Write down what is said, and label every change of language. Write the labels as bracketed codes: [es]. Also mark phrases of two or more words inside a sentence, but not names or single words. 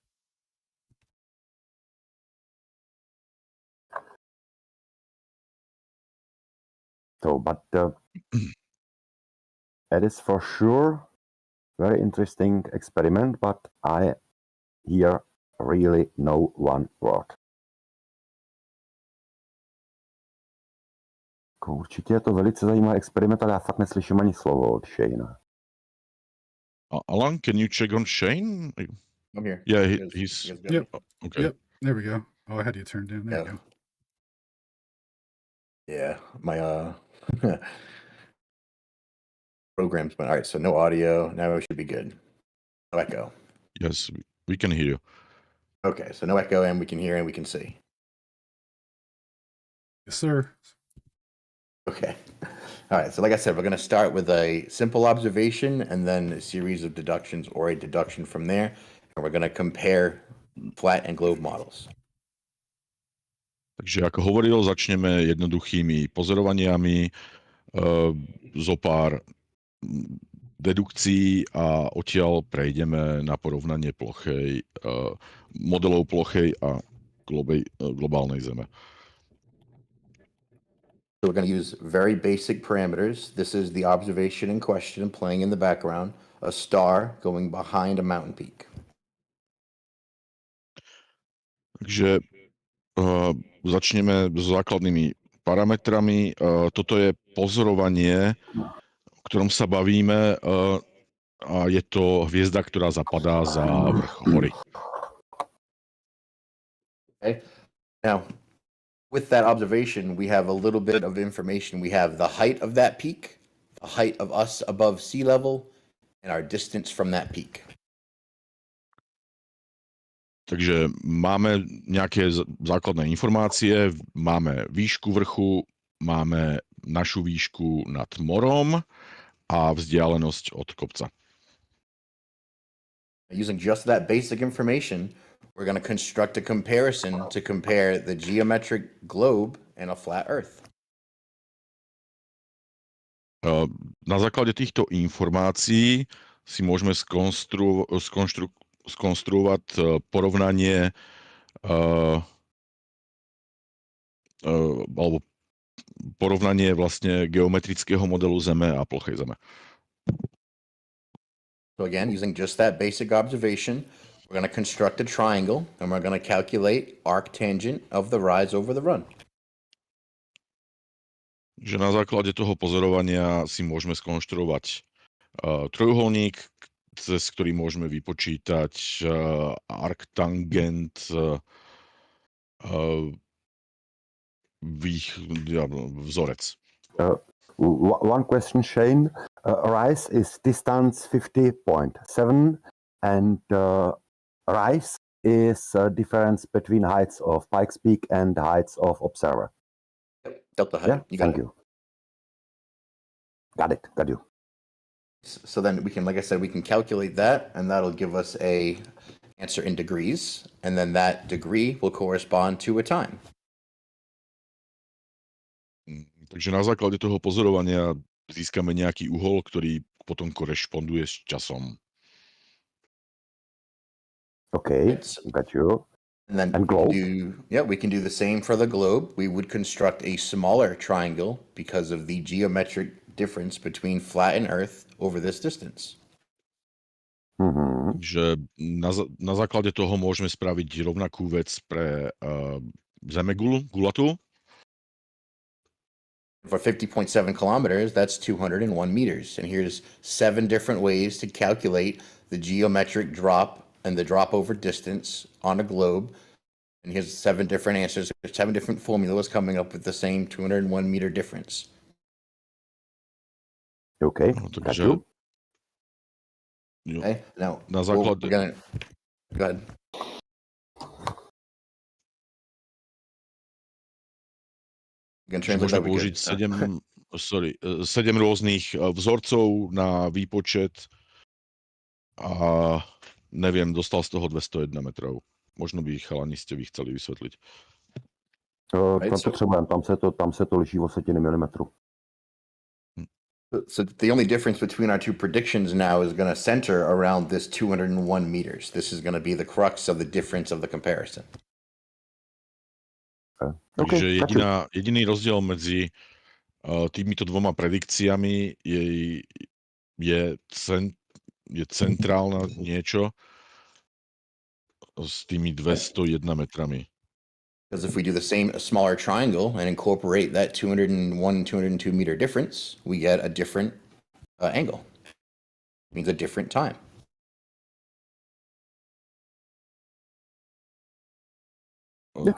[en] So, but it is for sure very interesting experiment, but I hear really know one word. [cs] Určitě je to velice zajímavý experiment, ale já fakt neslyším ani slovo od Shane. [en] Alan, can you check on Shane? I'm here. Yeah, he's Yep. okay. Yep. There we go. Oh, I had you turned in. There you go. Yeah, my program's been all right. So no audio. Now we should be good. No echo. Yes, we can hear you. Okay, so no echo, and we can hear and we can see. Yes, sir. Okay. All right. So like I said, we're going to start with a simple observation and then a series of deductions or a deduction from there. And we're going to compare flat and globe models. [sk] Takže ako hovoril, začneme jednoduchými pozorovaniami, zo pár dedukcií a odtiaľ prejdeme na porovnanie plochej, modelov plochej a globálnej Zeme. [en] So we're going to use very basic parameters. This is the observation in question playing in the background, a star going behind a mountain peak. [sk] Takže začneme s základnými parametrami. Toto je pozorovanie, o ktorom sa bavíme, a je to hviezda, ktorá zapadá za vrch hory. [en] Okay. Now, with that observation, we have a little bit of information. We have the height of that peak, the height of us above sea level, and our distance from that peak. [sk] Takže máme nejaké základné informácie, máme výšku vrchu, máme našu výšku nad morom a vzdialenosť od kopca. [en] Using just that basic information, we're going to construct a comparison to compare the geometric globe and a flat Earth. [sk] Na základe týchto informácií si môžeme skonštruovať porovnanie alebo porovnanie vlastne geometrického modelu Zeme a plochej Zeme. [en] So again, using just that basic observation, we're going to construct a triangle and we're going to calculate arctangent of the rise over the run. [sk] Že na základe toho pozorovania si môžeme skonštruovať trojuholník, cez ktorý môžeme vypočítať arctangent vzorec. [en] One question, Shane. Rise is distance 50.7 and rise is difference between heights of Pikes Peak and heights of Observer. Delta height. Yeah, thank you. Got it. Got you. So then we can, like I said, we can calculate that and that'll give us a answer in degrees. And then that degree will correspond to a time. [sk] Takže na základe toho pozorovania získame nejaký uhol, ktorý potom korešponduje s časom. [en] Okay, got you. And then globe? We can do the same for the globe. We would construct a smaller triangle because of the geometric difference between flat and Earth over this distance. Mm-hmm. [sk] Že na základe toho môžeme spraviť rovnakú vec pre Zemegulu, gulatú. [en] For 50.7 kilometers, that's 201 meters. And here's 7 different ways to calculate the geometric drop and the drop over distance on a globe. And here's 7 different answers. There's 7 different formulas coming up with the same 201 meter difference. Okay, got you. Okay, now [sk] Na základe... [en] go ahead. [sk] Môžeme použiť 7 rôznych vzorcov na výpočet a neviem, dostal z toho 201 metrov. Možno by chalani ste vy chceli vysvetliť. [cs] Tam se to liší o setiny milimetru. [en] So the only difference between our two predictions now is going to center around this 201 meters. This is going to be the crux of the difference of the comparison. [sk] Takže jediný rozdiel medzi týmito dvoma predikciami je centrálne niečo, s tými 201 metrami. [en] Because if we do the same, a smaller triangle and incorporate that 201, 202 meter difference, we get a different angle. It means a different time. Yeah.